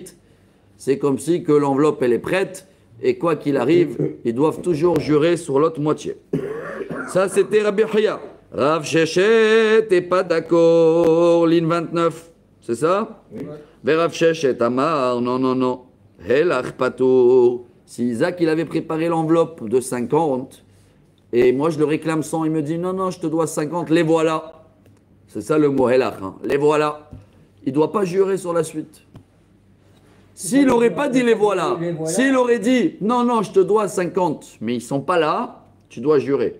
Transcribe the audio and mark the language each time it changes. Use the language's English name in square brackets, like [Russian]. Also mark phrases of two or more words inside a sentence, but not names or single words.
[French] C'est comme si que l'enveloppe elle est prête et quoi qu'il arrive, ils doivent toujours jurer sur l'autre moitié. Ça c'était Rabbi Hiya. Rav Sheshet n'est pas d'accord, ligne 29. C'est ça? Oui. Rav Sheshet Amar, non, non, non. [Hebrew] הילך פטור. [French] Si Isaac il avait préparé l'enveloppe de 50 et moi je le réclame 100, il me dit non, non, je te dois 50, les voilà. C'est ça le mot helach, hein. Les voilà. Il ne doit pas jurer sur la suite. S'il n'aurait pas dit les voilà, s'il aurait dit non, non, je te dois 50, mais ils ne sont pas là, tu dois jurer.